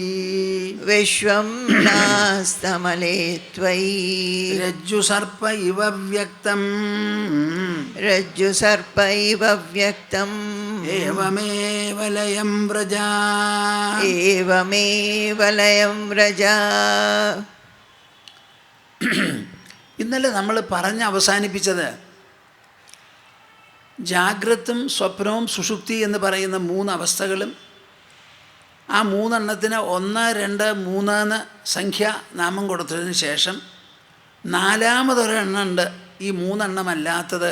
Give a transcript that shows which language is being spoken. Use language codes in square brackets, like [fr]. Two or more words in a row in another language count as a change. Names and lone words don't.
[sa] विश्वं नास्त्यमले त्वयि रज्जुसर्प इव व्यक्तम् रज्जुसर्प इव व्यक्तम् एवमेव लयं व्रज एवमेव लयं व्रज [ml] ഇന്നലെ നമ്മൾ പറഞ്ഞ് അവസാനിപ്പിച്ചത് ജാഗ്രതും സ്വപ്നവും സുഷുപ്തി എന്ന് പറയുന്ന 3 അവസ്ഥകളും ആ 3 എണ്ണത്തിന് 1, 2, 3 എന്ന് സംഖ്യാനാമം കൊടുത്തതിന് ശേഷം 4മതൊരെണ്ണം ഉണ്ട് ഈ 3 എണ്ണമല്ലാത്തത്.